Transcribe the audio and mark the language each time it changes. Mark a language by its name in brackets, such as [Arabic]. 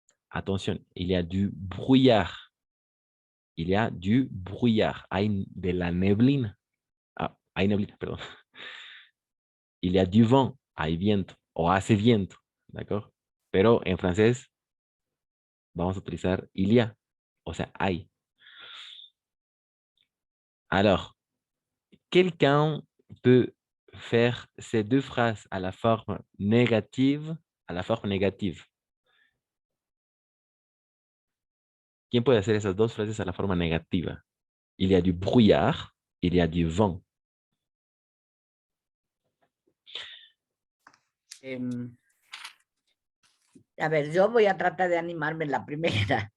[French] Attention, il y a du brouillard. Il y a du brouillard. [Spanish] Hay de la neblina. Ah, hay neblina, perdón. [French] Il y a du vent. [Spanish] Hay viento. O hace viento. ¿D'accord? Pero en francés vamos a utilizar il y a. O sea, hay. [French] Alors, quelqu'un peut faire ces deux phrases à la forme négative, à la forme négative. [Spanish] ¿Quién puede hacer esas dos frases a la forma negativa? [French] Il y a du brouillard, il y a du vent. [Spanish] Em, a ver, yo voy a tratar de animarme en la primera.